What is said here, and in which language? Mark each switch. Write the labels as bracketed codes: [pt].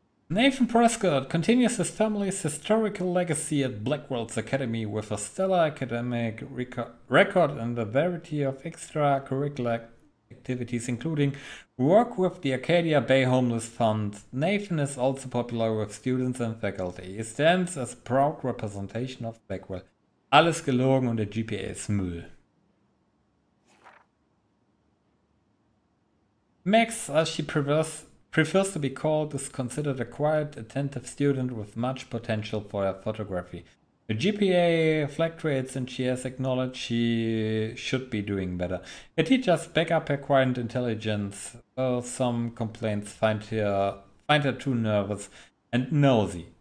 [en] Nathan Prescott continues his family's historical legacy at Blackwell's Academy with a stellar academic record and a variety of extracurricular activities, including work with the Arcadia Bay Homeless Fund. Nathan is also popular with students and faculty. He stands as a proud representation of Blackwell. [de] Alles gelogen und der GPA ist Müll. [en] Max, as she prefers to be called, is considered a quiet, attentive student with much potential for her photography. The GPA fluctuates and she has acknowledged she should be doing better. Her teachers back up her quiet intelligence, though some complaints find her too nervous and nosy.